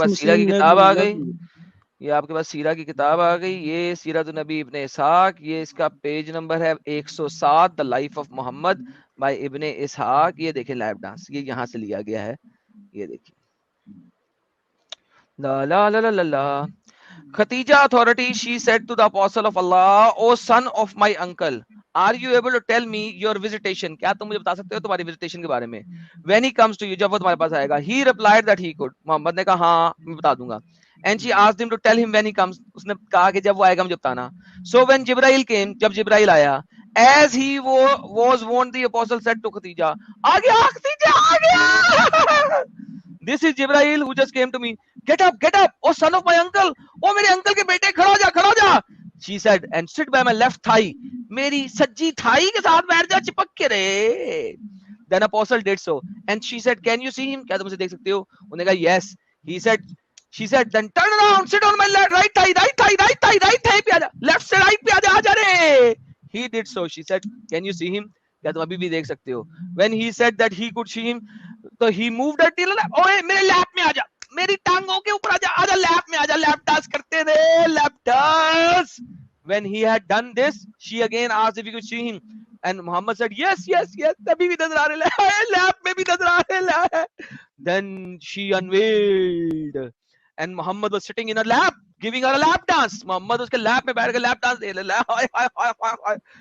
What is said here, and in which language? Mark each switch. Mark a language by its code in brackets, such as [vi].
[hi] पास सीरा की मुस्लिम किताब आ गई, नबी। ये आपके पास सीरा की किताब आ गई, ये सीरत नबी इब्ने इसहाक, ये इसका पेज नंबर है 107, the life of Mohammad bye इब्ने इसहाक। ये देखें लैप डांस, ये यहाँ से लिया गया है, ये देखिए। ला ला ला ला ला ला। [en] Khatija authority, she said to the apostle of Allah, O son of my uncle, are you able to tell me your visitation? [hi] क्या तुम मुझे बता सकते हो तुम्हारी visitation के बारे में? [en] When he comes to you, [hi] जब वो तुम्हारे पास आएगा। [en] He replied that he could. [hi] Mohammad ने कहा हाँ मैं बता दूंगा। [en] And she asked him to tell him when he comes. [hi] उसने कहा कि जब वो आएगा मुझे बताना। [en] So when Jibrail came, [hi] जब जिब्राइल आया, [en] as he was warned, the apostle said to Khatija, [hi] आ गया खतीजा, आ गया। [en] This is Jibrail who just came to me. Get up, oh son of my uncle, oh [hi] मेरे अंकल के बेटे, खड़ा हो जा। [en] She said, and sit by my left thigh. [hi] मेरी सज्जी Thai के साथ बैठ जा, चिपक के रे। [en] Then apostle did so, and she said, can you see him? [hi] क्या तुम उसे देख सकते हो? उन्होंने कहा yes. [en] She said, then turn around, sit on my right thigh [hi] पे आजा, [en] left से right पे आजा रे। He did so. She said, can you see him? [hi] क्या तुम अभी भी देख सकते हो? [en] When he said that he could see him, [hi] तो [en] he moved her till [hi] ओए मेरे लैप में आजा, मेरी टांगों के ऊपर आजा लैप में आजा, लैप डांस करते थे, lap dance. [en] When he had done this, she again asked if he could see him, and Muhammad said yes. [hi] तभी भी नजर आ रहे हैं, लैप में भी नजर आ रहे हैं। [en] Then she unveiled, and Muhammad was sitting in her lap, giving her a lap dance. [hi] Muhammad उसके लैप में बैठ के लैप डांस दे रहे।